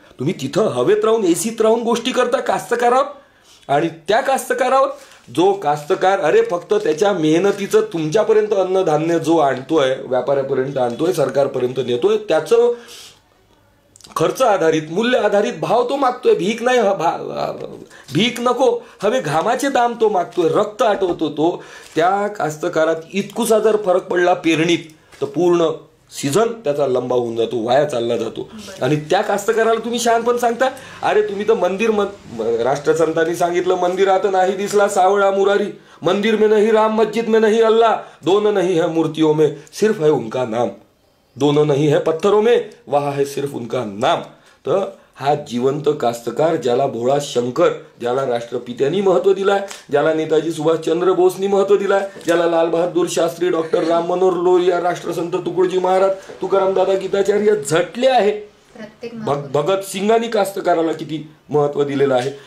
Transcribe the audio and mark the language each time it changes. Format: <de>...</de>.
<mr>तुम्ही तिथं हवेत राहून, एसीत राहून गोष्टी करता कास्तकारावर, आणि त्या कास्तकारावर जो कास्तकार अरे फक्त त्याच्या मेहनतीचं तुमच्यापर्यंत अन्नधान्य जो आणतोय, व्यापाऱ्यापर्यंत आणतोय, सरकारपर्यंत नेतोय, त्याचं खर्च आधारित, मूल्य आधारित भाव तो मागतोय. भीक नाही, भीक नको, हवे घामाचे दाम तो मागतोय, रक्त आटवतो तो. त्या कास्तकारात इतकुसा जर फरक पडला पेरणीत, तर पूर्ण सीझन त्याचा लंबा होऊन जातो, वाया चालला जातो. आणि त्या कास्तकाराला तुम्ही शहाणपण सांगता, अरे तुम्ही तर मंदिर, राष्ट्रसंतांनी सांगितलं, मंदिरात नाही दिसला सावळा मुरारी,</mr> <hi>मंदिर में नहीं राम, मस्जिद में नहीं अल्लाह, दोनों नहीं है मूर्तियों में, सिर्फ है उनका नाम,</hi> <mr>दोनों नहीं है पत्थरों में, वहा है सिर्फ उनका नाम. तर हा जिवंत कास्तकार, ज्याला भोळा शंकर, ज्याला राष्ट्रपित्यांनी महत्व दिलाय, ज्याला नेताजी सुभाषचंद्र बोसनी महत्व दिलाय, ज्याला लालबहादूर शास्त्री, डॉक्टर राम मनोहर लोहिया, राष्ट्रसंत तुकडोजी महाराज, तुकाराम दादा गीताचार्य झटले आहे, भगत सिंगांनी कास्तकाराला किती महत्व दिलेलं आहे.</mr>